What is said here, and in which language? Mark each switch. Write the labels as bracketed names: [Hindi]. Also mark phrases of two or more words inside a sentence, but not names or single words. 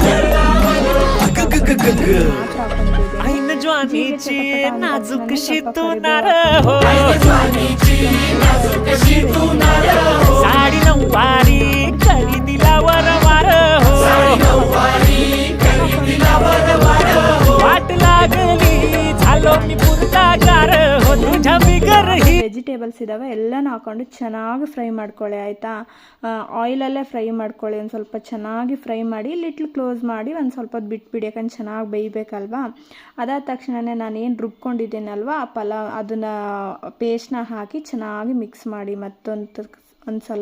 [Marathi] ऐन ज्वानीची नाजूकशी तू नार हो साडी नऊवारी करी दिला वरवार हो वाट लागली झालो मी पुरतागार हो तुझ्या बिगर ही [Kannada] ವೆಜಿಟೇಬಲ್ಸ್ ಇದ್ದಾವೆ ಎಲ್ಲನೂ ಹಾಕೊಂಡು ಚೆನ್ನಾಗಿ ಫ್ರೈ ಮಾಡ್ಕೊಳ್ಳಿ ಆಯಿತಾ. ಆಯಿಲಲ್ಲೇ ಫ್ರೈ ಮಾಡ್ಕೊಳ್ಳಿ. ಒಂದು ಸ್ವಲ್ಪ ಚೆನ್ನಾಗಿ ಫ್ರೈ ಮಾಡಿ [English] little close [Kannada] ಮಾಡಿ ಒಂದು ಸ್ವಲ್ಪ ಹೊತ್ತು ಬಿಟ್ಬಿಡಿ, ಯಾಕಂದ್ರೆ ಚೆನ್ನಾಗಿ ಬೇಯಬೇಕಲ್ವಾ. ಅದಾದ ತಕ್ಷಣವೇ ನಾನೇನು ರುಬ್ಕೊಂಡಿದ್ದೀನಲ್ವ ಆ ಪಲಾವ್ ಅದನ್ನು ಪೇಸ್ಟ್ನ ಹಾಕಿ ಚೆನ್ನಾಗಿ ಮಿಕ್ಸ್ ಮಾಡಿ ಒಂದು ಸಲ.